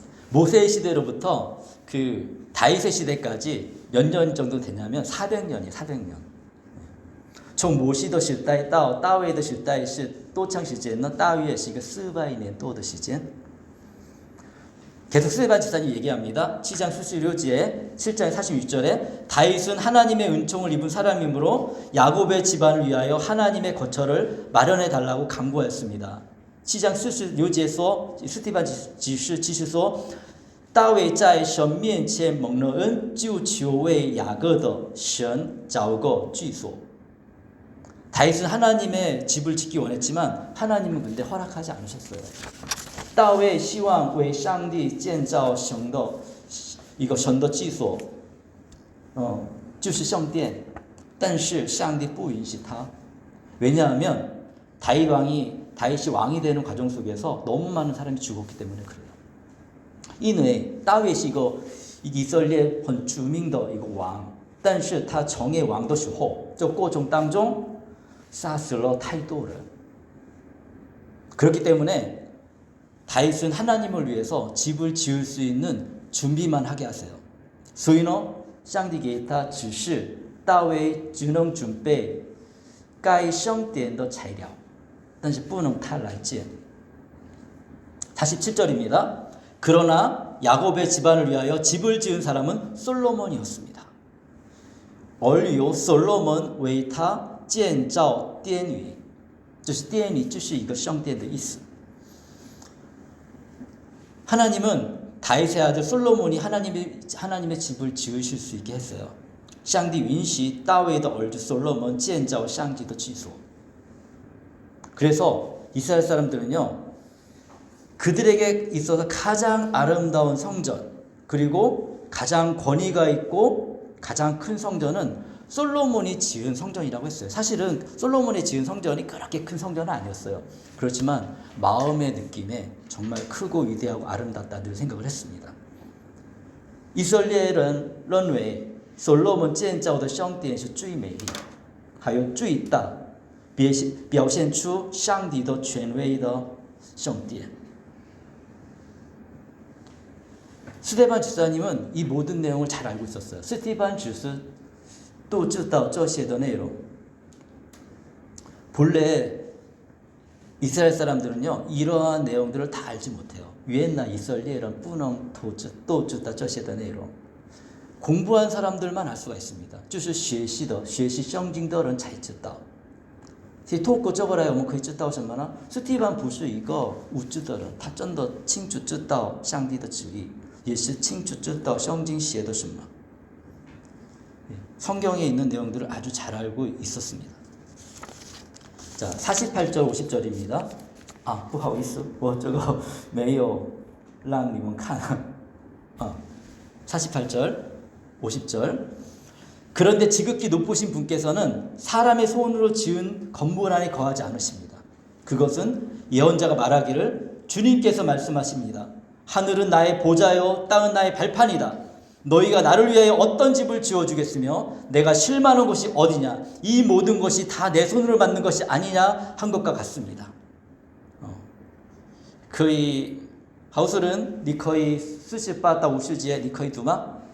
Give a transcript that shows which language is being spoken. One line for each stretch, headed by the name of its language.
Korean: 모세 시대로부터 그 다윗의 시대까지 몇 년 정도 되냐면 400년이에요. 400년.
Chinese: 从摩西的时代到大卫的时代是多长时间呢？大约是一个400年多的时间.
Korean: 계속 스데반 집사님 얘기합니다. 7장 46절에 7장 46절에 다윗은 하나님의 은총을 입은 사람이므로 야곱의 집안을 위하여 하나님의 거처를 마련해 달라고 간구하였습니다. 7장 46절에서 스데반 지시
Chinese: 说 大卫在神面前蒙了恩，就求为雅各的神找个居所.
Korean: 다윗은 하나님의 집을 짓기 원했지만 하나님은 근데 허락하지 않으셨어요.
Chinese: 大卫希望为上帝建造神的一个神的居所，就是圣殿，但是上帝不允许他.
Korean: 왜냐하면 다윗이 왕이 되는 과정 속에서 너무 많은 사람이 죽었기 때문에 그래요.
Chinese: 因为大卫是一个以色列很著名的一个王，但是他成为王的时候，这过程当中杀死了太多人.
Korean: 그렇기 때문에 다윗은 하나님을 위해서 집을 지을 수 있는 준비만 하게 하세요.
Chinese: 所以呢，上帝给他指示，大卫只能准备该圣殿的材料，但是不能他来建.
Korean: 47절입니다. 그러나 야곱의 집안을 위하여 집을 지은 사람은 솔로몬이었습니다.
Chinese: 而由所罗门为他建造殿宇，就是殿宇就是一个圣殿的意思.
Korean: 하나님은 다윗의 아들 솔로몬이 하나님의 집을 지으실 수 있게 했어요.
Chinese: 上帝允许大卫的儿子所罗门建造上帝的居所.
Korean: 그래서 이스라엘 사람들은요, 그들에게 있어서 가장 아름다운 성전, 그리고 가장 권위가 있고 가장 큰 성전은 솔로몬이 지은 성전이라고 했어요. 사실은 솔로몬이 지은 성전이 그렇게 큰 성전은 아니었어요. 그렇지만 마음의 느낌에 정말 크고 위대하고 아름답다 늘 생각을 했습니다.
Chinese: 以色列人认为所罗门建造的圣殿是最美丽，还有最大，表现出上帝的权威的圣殿.
Korean: 스데반 집사님은 이 모든 내용을 잘 알고 있었어요. 스데반 집사
Chinese: 또知道这些的内容.
Korean: 본래 이스라엘 사람들은요, 이러한 내용들을 다 알지 못해요.
Chinese: 原来以色列人不能都知道这些的内容.
Korean: 공부한 사람들만 알 수가 있습니다.
Chinese: 就是学习圣经的人才知道. 透过这个来我们可以知道什么呢？斯蒂凡不是一个无知的人，他真的清楚知道上帝的旨意，也是清楚知道圣经写的什么。
Korean: 성경에 있는 내용들을 아주 잘 알고 있었습니다. 자, 48절 50절입니다.
Chinese: 아, 不好意思，我这个没有让你们看。
Korean: 48절 50절. 그런데 지극히 높으신 분께서는 사람의 손으로 지은 건물 안에 거하지 않으십니다. 그것은 예언자가 말하기를 주님께서 말씀하십니다. 하늘은 나의 보좌요 땅은 나의 발판이다. 너희가 나를 위하여 어떤 집을 지어주겠으며 내가 실망하는 곳이 어디냐. 이 모든 것이 다 내 손으로 만든 것이 아니냐 한 것과 같습니다.
Chinese: 可以
Korean: 하우스는
Chinese: 你可以48到50节你可以读吗？